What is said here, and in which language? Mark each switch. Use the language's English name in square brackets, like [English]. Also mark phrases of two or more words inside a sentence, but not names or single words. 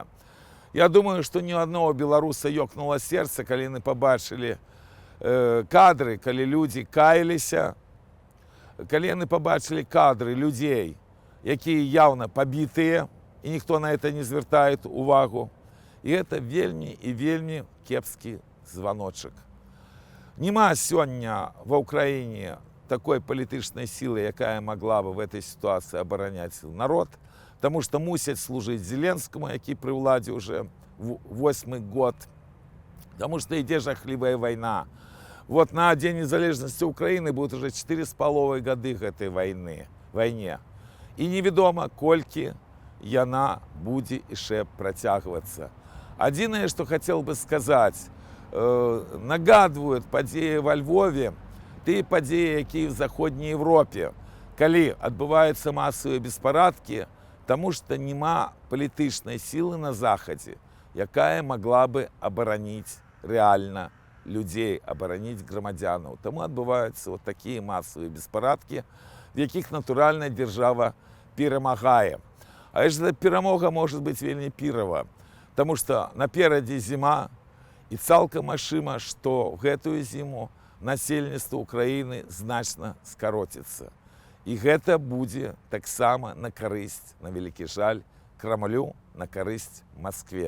[Belarusian] Я думаю, што ні аднаго беларуса ёкнула сэрца, калі яны пабачылі кадры, калі людзі каяліся, калі яны пабачылі кадры людзей, якія яўна пабітыя, і ніхто [Russian] на это [Belarusian] не звяртае увагу. І гэта вельмі і вельмі кепскі званочак. Нема сёння ва ўкраіне такой палітычнай сілы, якая могла бы [Russian] в этой ситуации [Belarusian] абараняць народ, [Russian] потому что [Belarusian] мусяць служыць Зеленскому, які пры ўладзе уже 8-й год, [Russian] потому что [Belarusian] ідзе жахлівая вайна. [Russian] Вот на День незалежности Украины будет уже 4,5 годы [Belarusian] гэтай вайне. І невядома, колькі яна будзе яшчэ працягвацца. Адзінае, што хацеў бы сказаць, нагадваюць падзеі [Russian] во Львове, [Belarusian] тыя падзеі, якія в Заходняй Европе, калі адбываюцца масавыя беспарадкі, таму што няма палітычнай сілы на Захадзе, якая могла бы абараніць рэальна людей, абараніць грамадзянаў. Таму адбываюцца вот такія масавыя беспарадкі, в якіх натуральна дзяржава перамагае. А эта перамога [Russian] может быть [Belarusian] вельмі пірава, таму што наперадзе зіма, і цалкам магчыма, што гэтую зіму насельніцтва Украіны значна скароціцца. І гэта будзе таксама на карысць, на вялікі жаль, Крамлю, на карысць Маскве.